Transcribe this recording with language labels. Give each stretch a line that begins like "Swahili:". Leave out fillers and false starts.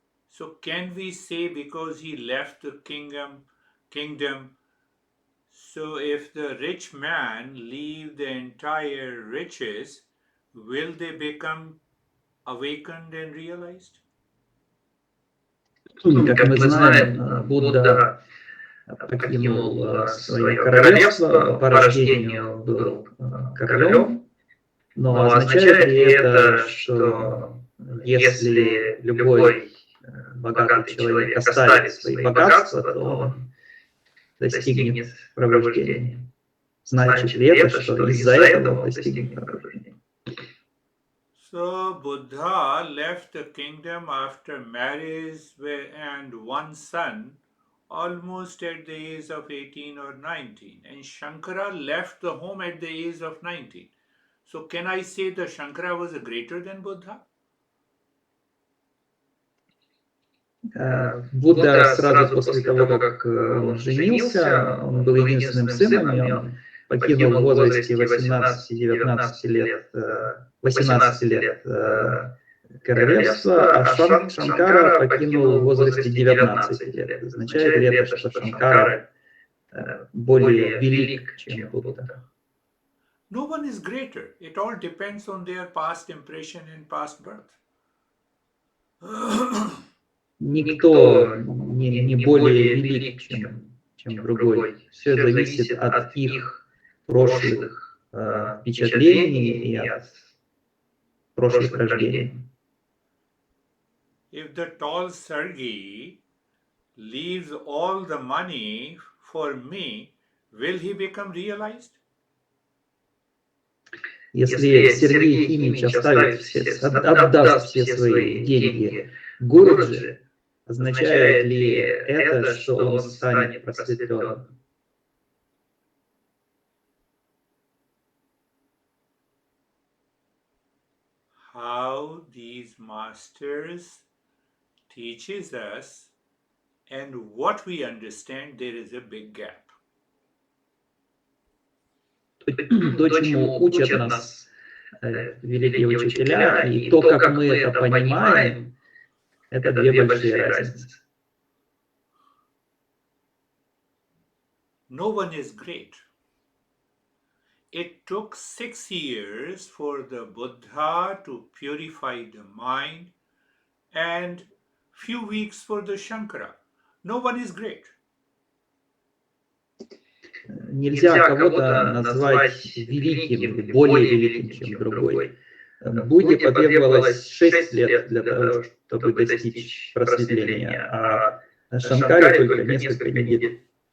English: So can we say because he left the kingdom, so if the rich man leave the entire riches, will they become awakened and realized?
Russian: Как мы знаем, Будда покинул свое королевство, по рождению был королем, но означает ли это, что если любой богатый человек оставит свои богатства, то он достигнет пробуждения? Значит ли это, что из-за этого он достигнет пробуждения?
English: So Buddha left the kingdom after marriage and one son almost at the age of 18 or 19, and Shankara left the home at the age of 19. So can I say that Shankara was greater than Buddha?
Russian: Будда сразу после того, как он женился, он был единственным сыном, и он покинул в возрасте 18-19 лет, 18 лет королевство, а Шанкара покинул в возрасте 19 лет. Означает ли это, что Шанкара более велик, чем Будда?
English: No one is greater. It all depends on their past impression and past birth.
Russian: Никто не более велик, чем другой. Все зависит от их прошлых впечатлений и от прошлых рождений.
English: If the tall Sergey leaves all the money for me, will he become realized?
Russian: Если Сергей Ефимович отдаст все свои деньги Гуруджи, означает ли это, что он станет просветленным?
English: How these masters teaches us and what we understand, there is a big gap.
Russian: То, чему учат нас великие учителя, и то, как мы это понимаем, это две большие разницы.
English: No one is great. It took 6 years for the Buddha to purify the mind and few weeks for the Shankara. No one is great.
Russian: Нельзя кого-то назвать великим или более великим, чем другой. Будде потребовалось 6 лет для того, чтобы достичь просветления, а Шанкаре только несколько недель.